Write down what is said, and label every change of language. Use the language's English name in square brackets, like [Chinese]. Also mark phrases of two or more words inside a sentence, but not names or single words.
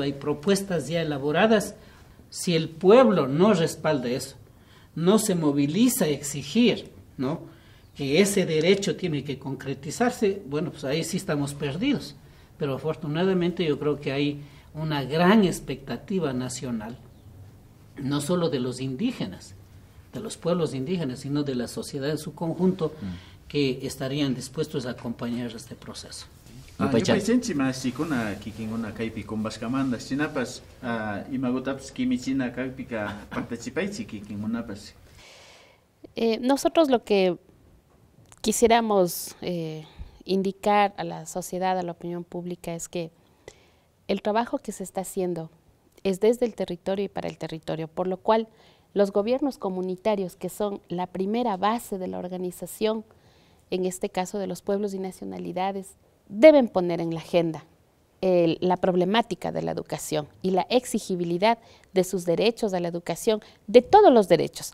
[Spanish] Hay propuestas ya elaboradas. Si el pueblo no respalda eso, no se moviliza a exigir, ¿no?, que ese derecho tiene que concretizarse, bueno, pues ahí sí estamos perdidos. Pero afortunadamente yo creo que hay una gran expectativa nacional, no solo de los indígenas, de los pueblos indígenas, sino de la sociedad en su conjunto, que estarían dispuestos a acompañar este proceso. [Quechua] Yupaychanchi masikuna kikinguna kaypi kumbashkamanta chinapas imagutapas kimichina kaypika participaitsi kikingunapas. [Spanish] Nosotros lo que quisiéramos indicar a la sociedad, a la opinión pública, es que el trabajo que se está haciendo es desde el territorio y para el territorio, por lo cual los gobiernos comunitarios, que son la primera base de la organización, en este caso de los pueblos y nacionalidades, deben poner en la agenda la problemática de la educación y la exigibilidad de sus derechos a la educación, de todos los derechos.